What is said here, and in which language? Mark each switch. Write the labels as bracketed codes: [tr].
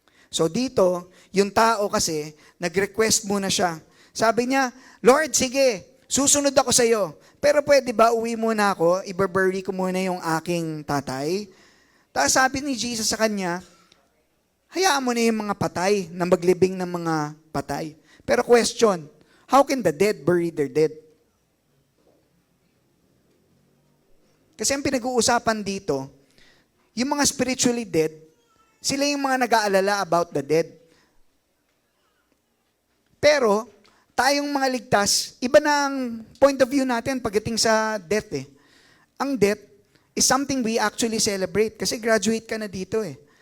[tl] So dito, yung tao kasi, nag-request muna siya. Sabi niya, "Lord, sige, susunod ako sa iyo. Pero pwede ba uwi muna ako, i-bury ko muna yung aking tatay?" Tapos sabi ni Jesus sa kanya, "Hayaan mo na yung mga patay, na maglibing ng mga patay." [en] Pero question, how can the dead bury their dead? [tl] Kasi ang pinag-uusapan dito, yung mga spiritually dead, sila yung mga nag-aalala about the dead. Pero, tayong mga ligtas, iba na ang point of view natin pagdating sa death eh. [en] Ang death is something we actually celebrate [tl] kasi graduate ka na dito eh.